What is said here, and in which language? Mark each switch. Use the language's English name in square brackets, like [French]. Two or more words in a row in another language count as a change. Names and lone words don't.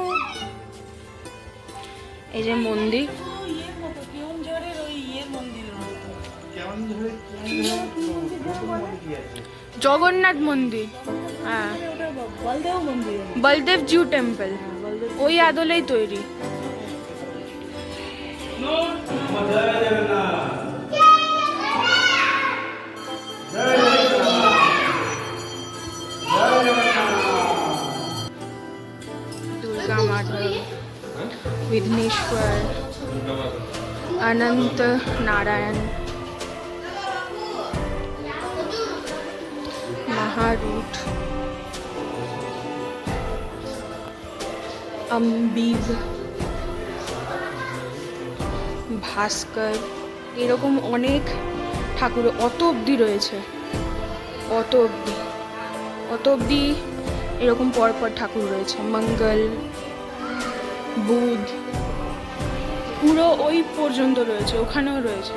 [Bangla] ব্যাং এই যে মন্দির, ইয়ের মতো কেওনঝড়ের ওই ইয়ের মন্দিরের মতো। জগন্নাথ মন্দির, হ্যাঁ, ওটা বলদেও মন্দির। বলদেব জিউ টেম্পল, ওই আদলেই তৈরি। दुर्गा माधव, विघ्नेश्वर, अनंत नारायण, महारूट, अम्बिग, ভাস্কর, এরকম অনেক ঠাকুর অত অবধি রয়েছে, অত অবধি এরকম পরপর ঠাকুর রয়েছে। মঙ্গল, বুধ, পুরো ওই পর্যন্ত রয়েছে, ওখানেও রয়েছে।